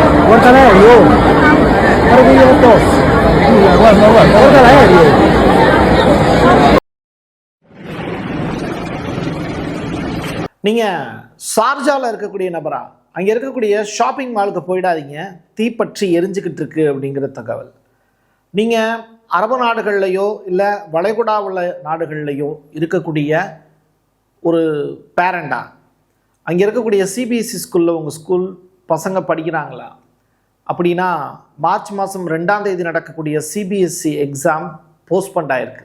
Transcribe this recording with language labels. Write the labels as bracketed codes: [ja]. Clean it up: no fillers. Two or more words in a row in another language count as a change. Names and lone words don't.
[it] Guarda l'aereo. Guarda che io tosse. Guarda, guarda l'aereo. [ta] நீங்கள் ஷார்ஜாவில் இருக்கக்கூடிய நபரா அங்கே இருக்கக்கூடிய [en] shopping mallukku [ta] போயிடாதீங்க, தீப்பற்றி எரிஞ்சுக்கிட்டு இருக்கு அப்படிங்கிற தகவல். நீங்கள் அரபு நாடுகள்லையோ இல்லை வளைகுடா உள்ள நாடுகள்லையோ இருக்கக்கூடிய ஒரு பேரண்டா, அங்கே இருக்கக்கூடிய [en] CBSE schoolil [ta] உங்கள் ஸ்கூல் பசங்க படிக்கிறாங்களா அப்படின்னா மார்ச் மாதம் 2ஆம் தேதி நடக்கக்கூடிய [en] CBSE exam postponed [ta] ஆகிருக்கு.